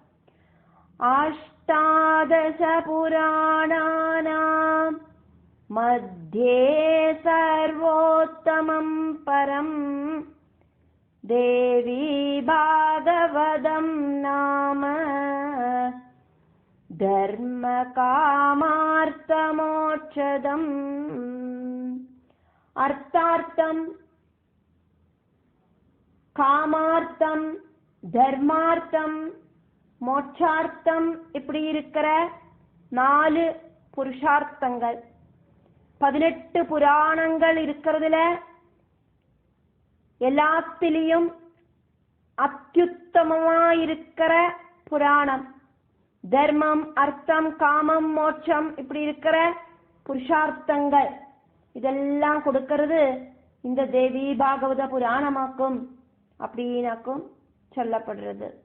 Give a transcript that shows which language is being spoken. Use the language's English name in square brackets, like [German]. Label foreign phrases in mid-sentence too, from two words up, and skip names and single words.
[Sanskrit] അഷ്ടാദശ പുരാണാനാം മധ്യേ സർവോത്തമം പരം ദേവീ ഭാഗവതം നാമ ധർമ്മ കാമാർത്ഥമോക്ഷദം. [Tamil] അർത്ഥാർത്ഥം, காமார்த்தம், தர்மார்த்தம், மோட்சார்த்தம் இப்படி இருக்கிற 4 புருஷார்த்தங்கள். 18 புராணங்கள் இருக்கிறதுல எல்லாத்திலையும் அத்யுத்தமமாயிருக்கிற புராணம் தர்மம், அர்த்தம், காமம், மோட்சம் இப்படி இருக்கிற புருஷார்த்தங்கள் இதெல்லாம் கொடுக்கிறது இந்த தேவி பாகவத புராணமாக்கும் அப்படின்னாக்கும் சொல்லப்படுறது.